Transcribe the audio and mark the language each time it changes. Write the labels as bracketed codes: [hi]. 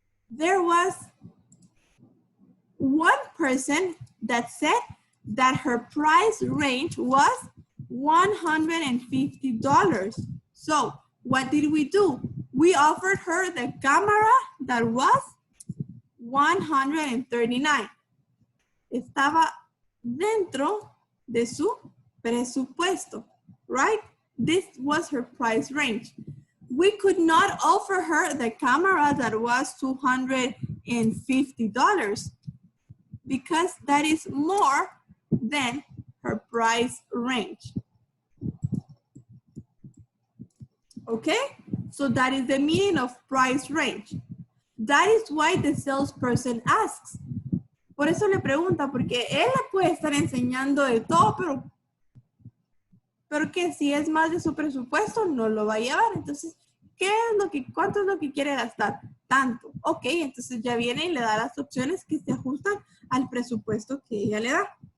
[en] There was one person that said that her price range was $150. So what did we do? We offered her the camera that was $139. [es] Estaba dentro de su presupuesto, right? [en] This was her price range. We could not offer her the camera that was $250 because that is more than her price range. Okay? So that is the meaning of price range. That is why the salesperson asks. [es] Por eso le pregunta, porque él le puede estar enseñando de todo, pero que si es más de su presupuesto, no lo va a llevar. Entonces, ¿cuánto es lo que quiere gastar? Tanto. Ok, entonces ya viene y le da las opciones que se ajustan al presupuesto que ella le da.